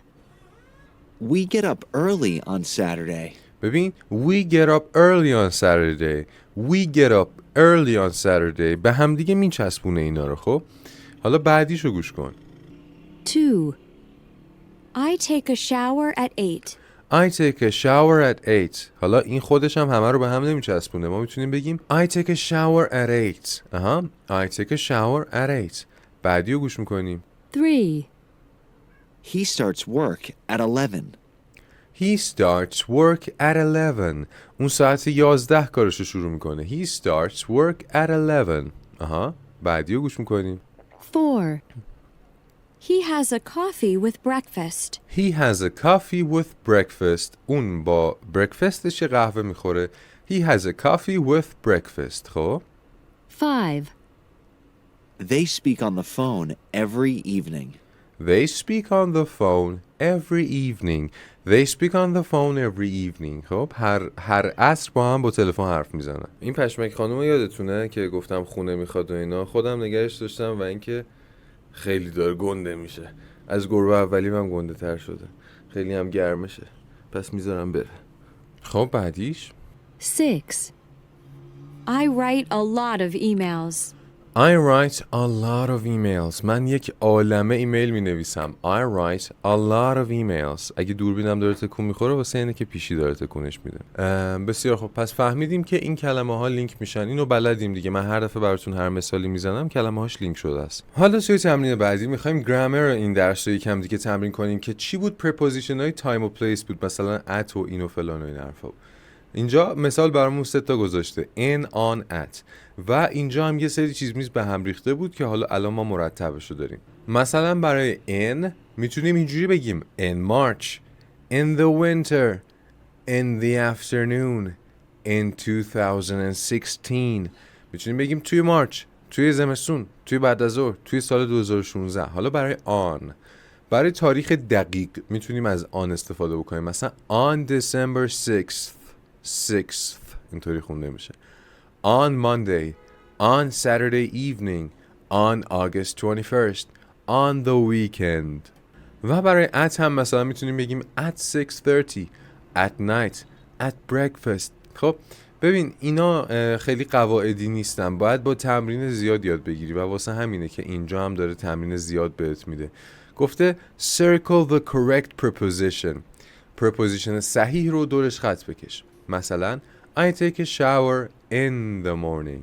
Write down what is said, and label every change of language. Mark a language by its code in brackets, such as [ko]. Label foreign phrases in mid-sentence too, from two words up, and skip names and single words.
[en] We get up early on Saturday. ببین we get up early on Saturday. We get up early on Saturday [fa] به هم دیگه میچسبونه اینا رو. خب حالا بعدیشو گوش کن. 2 [en] I take a shower at 8. I take a shower at 8. [fa] حالا این خودش هم همه رو به هم نمیچسبونه. ما میتونیم بگیم [en] I take a shower at 8. I take a shower at 8. [fa] بعدیو گوش میکنیم. 3 [en] He starts work at 11. He starts work at 11. [fa] اون ساعت 11 کارشو شروع میکنه. [en] He starts work at 11. [fa] بعدیو گوش میکنیم. 4 [en] He has a coffee with breakfast. He has a coffee with breakfast. [fa] اون با breakfastش یه قهوه میخوره. [en] He has a coffee with breakfast. [fa] خب 5 [en] They speak on the phone every evening. They speak on the phone every evening. They speak on the phone every evening. [fa] خب هر عصر با هم با تلفن حرف میزنن. این پشمک خانومو یادتونه که گفتم خونه میخواد و اینا، خودم نگهش داشتم و اینکه خیلی داره گنده میشه. از گربه اولی هم گنده تر شده. خیلی هم گرمشه. پس میذارم بره. خب بعدیش 6 [en] I write a lot of emails. I write a lot of emails. [fa] من یک عالمه ایمیل می نویسم. [en] I write a lot of emails. [fa] اگه دوربینم داره تکون میخوره واسه اینه که پیشی داره تکونش میده. بسیار خب، پس فهمیدیم که این کلمه ها لینک میشن. اینو بلدیم دیگه. من هر دفعه براتون هر مثالی میزنم کلمه هاش لینک شده است. حالا توی تمرین بعدی میخوایم گرامر این درس رو یکم دیگه تمرین کنیم که چی بود پرپوزیشن های تایم و پلیس بود، مثلا at و این و فلان و این حرفا. اینجا مثال برامون 3 تا گذاشته [en] in on at [fa] و اینجا هم یه سری چیز میز به هم ریخته بود که حالا الان ما مرتبشو داریم. مثلا برای in میتونیم اینجوری بگیم [en] in March, in the winter, in the afternoon, in 2016. [fa] میتونیم بگیم توی مارچ، توی زمستون، توی بعد از ظهر، توی سال 2016. حالا برای on، برای تاریخ دقیق میتونیم از on استفاده بکنیم. مثلا [en] on December 6th [fa] اینطوری خونده میشه. [en] On Monday, on Saturday evening, on August 21st, on the weekend. [fa] و برای at هم مثلا میتونیم بگیم [en] at 6:30 at night at breakfast. [fa] خب ببین اینا خیلی قواعدی نیستن، باید با تمرین زیاد یاد بگیری و واسه همینه که اینجا هم داره تمرین زیاد بهت میده. [en] گفته circle the correct preposition. preposition [fa] صحیح رو دورش خط بکش. مثلا [en] I take a shower in the morning.